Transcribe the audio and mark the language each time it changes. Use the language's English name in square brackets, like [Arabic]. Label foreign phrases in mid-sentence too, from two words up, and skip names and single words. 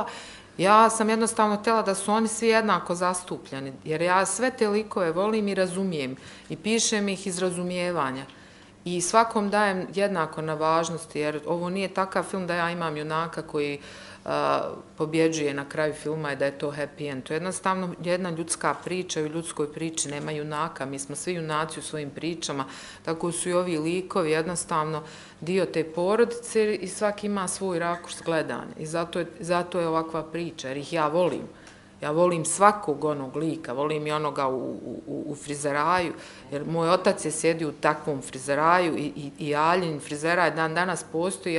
[Bosnian] Ja sam jednostavno htjela da su oni svi jednako zastupljeni, jer ja sve te likove volim i razumijem i pišem ih iz razumijevanja. I svakom dajem jednako na važnosti, jer ovo nije takav film da ja imam junaka koji pobjeđuje na kraju filma i da je to [English] happy end. [Bosnian] To je jednostavno jedna ljudska priča i u ljudskoj priči nema junaka. Mi smo svi junaci u svojim pričama, tako su i ovi likovi jednostavno dio te porodice i svaki ima svoj rakurs gledanja. I zato je ovakva priča, jer ih ja volim. Ja volim svakog onog lika, volim i onoga u frizeraju, jer moj otac je sjedio u takvom frizeraju i Aljin frizeraj dan danas postoji.